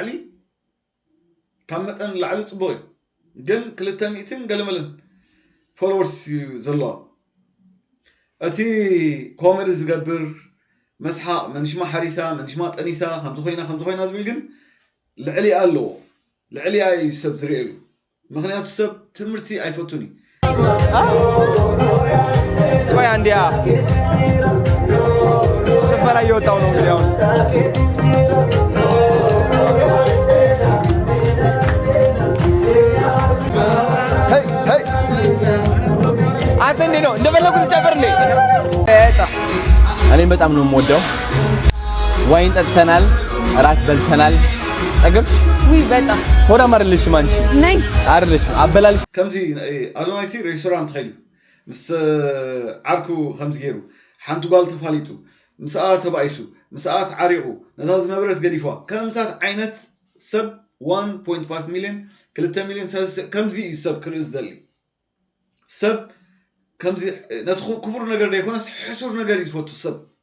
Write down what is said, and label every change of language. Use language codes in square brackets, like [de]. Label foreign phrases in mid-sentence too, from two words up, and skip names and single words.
[ti] ላዕሊ ፅቡቅ እዩ ግን 200 ገለመለን ፎሎወርስ እዩ ዘለዋ እቲ ኮሜዲ ዝገብር መስሓቅ መንሽማ ሓሪሳ መንሽማ ጠኒሳ ከምዚ ኮይና ዝብል ግን ልዕሊኣ ኣለዎ ልዕሊኣ ሰብ ዝርኤሉ ምክንያቱ ሰብ ትምህርቲ ኣይፈቱን [am] ቆይ አንዲያ ጭፈራ እየወጣው ነው እንግዲህ አሁን አንተ እንዴ ነው እንደፈለኩት ጨፈር እንዴ እኔም በጣም ነው የምወደው ዋይን ጠጥተናል ራስ በልተናል ጠገብሽ በጣም ሆዳ ማርልሽ ማንቺ ነይ አይደለሽ አበላልሽ [ti] ከምዚ ኣዶናይ ሲ ሬስቶራንት ኸይዱ ምስ ዓርኩ ከምዚ ገይሩ ሓንቲ ጓል ተፋሊጡ ምስኣ ተባይሱ ምስኣ ተዓሪቑ ነታ ዝነበረት ገዲፏ ከምዛት ዓይነት ሰብ 1.5 ሚሊዮን 2 ሚሊዮን ከምዚ ሰብ ክርኢ ዝደሊ ሰብ ከምዚ ነቲ ክቡር ነገር ደይኮነስ ሕሱር ነገር ይዝፈቱ ሰብ